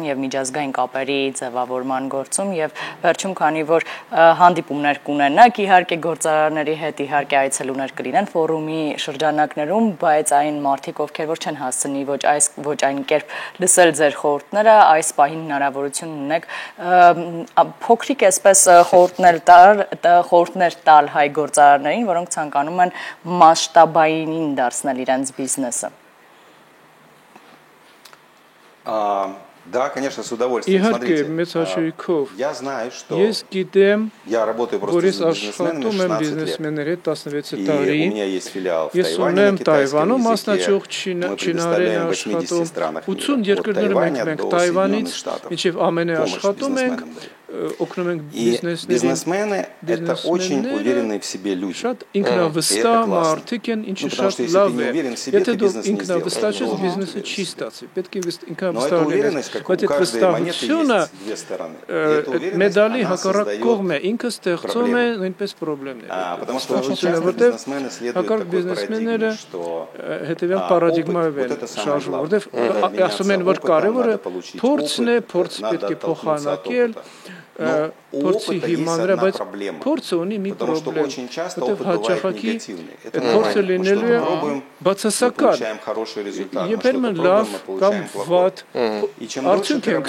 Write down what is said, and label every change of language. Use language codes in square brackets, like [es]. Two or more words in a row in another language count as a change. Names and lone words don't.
[hy] եւ միջազգային կապերի ձևավորման գործում եւ վերջում քանի որ հանդիպումներ կունենաք իհարկե գործարարների հետ իհարկե այցելուներ կլինեն ֆորումի շրջանակներում, բայց այն մարդիկ ովքեր որ չեն հասցնի ոչ այն կերպ լսել ձեր խորհուրդները, այս պահին հնարավորություն ունեք փոքրիկ այսպես խորհուրդներ տալ հայ գործարարներին, որոնք ցանկանում են մասշտաբային դարձնել իրենց բիզնեսը։ [ru] Да, конечно, с удовольствием. Смотрите, я знаю, что я работаю просто с бизнесменами 16 лет. И у меня есть филиал в Тайване, на китайском языке. Мы предоставляем в 80 странах мира, от Тайваня до Соединенных Штатов, помощь бизнесменам. [hy] օգնում ենք [ru] бизнесмены это очень уверенные в себе люди. [hy] Շատ ինքնավստահ մարդիկ են, ինչը շատ լավ է։ Եթե դու ինքնավստահ ես, բիզնեսը չի ստացվի։ Պետք է ինքնավստահ լինես։ Բայց այդ վստահությունը մեդալի հակառակ կողմ է, ինքը ստեղծում է նույնպես խնդիրներ։ [ru] Потому что бизнесмены [hy] հակառակ բիզնեսմենները հետևյալ պարադիգմայով են շարժվում, որտեղ ասում են, որ կարևորը փորձն է, փորձ պետք է փոխանակել, փորձի հիման վրա, բայց փորձը ունի մի խնդրեմ, որտեղ հաճախակի փորձը լինելու է բացասական, երբեմն լավ կամ վատ արդյունք ենք